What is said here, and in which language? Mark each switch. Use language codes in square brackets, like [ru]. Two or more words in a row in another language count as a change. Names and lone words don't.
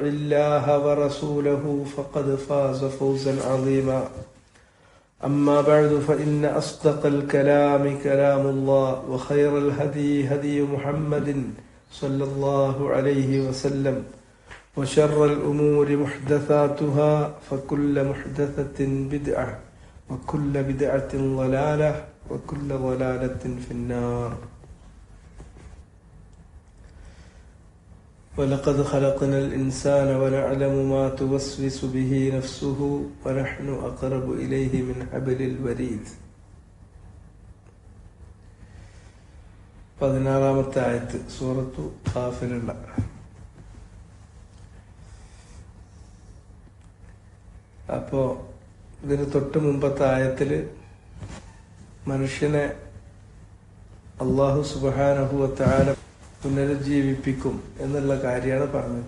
[ar] الله ورسوله فقد فاز فوزا عظيما أما بعد فإن أصدق الكلام كلام الله وخير الهدي هدي محمد صلى الله عليه وسلم وشر الأمور محدثاتها فكل محدثة بدعة وكل بدعة ضلالة وكل ضلالة في النار ولقد خلقنا الإنسان ونعلم ما توسوس به نفسه ونحن أقرب إليه من حبل الوريد. [ml] 16-ാമത്തെ ആയത്ത് സൂറത്തു ഖാഫിലുള്ള. അപ്പോ ഇതിന് തൊട്ട് മുമ്പത്തെ ആയത്തില് മനുഷ്യനെ [ar] الله سبحانه وتعالى [ml] പുനരുജ്ജീവിപ്പിക്കും എന്നുള്ള കാര്യമാണ് പറഞ്ഞത്.